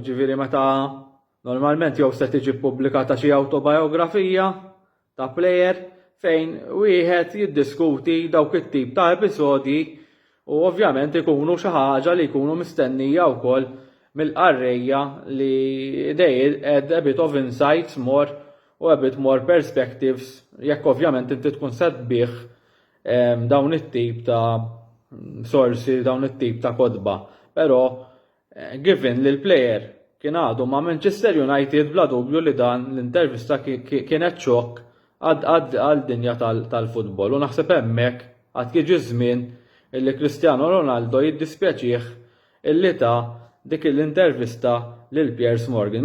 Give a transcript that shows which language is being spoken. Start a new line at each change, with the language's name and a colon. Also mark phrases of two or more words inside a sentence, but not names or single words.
Maltese: Ġifieri meta normalment jew se tiġi ppubblikata xi awtobiografija ta' plejer fejn wieħed jiddiskuti dawk it-tip ta' episodji u ovvjament ikunu xi ħaġa li jkunu mistennija wkoll mill-qarrejja li
English: they add a bit of insights more
Maltese: u
English: a bit more perspectives
Maltese: jekk ovvjament inti tkun sebbieħ dawn it-tip ta' sorsi, dawn it-tip ta' kodba. Però given li l-plejer kien għadu ma' Manchester United bla dubju li dan l-intervista kienet xokk għal-dinja tal-futbol u naħseb hemmhekk għad jiġi żmien illi Cristiano Ronaldo jiddispjaċih illi ta' dik l-intervista lil Piers Morgan.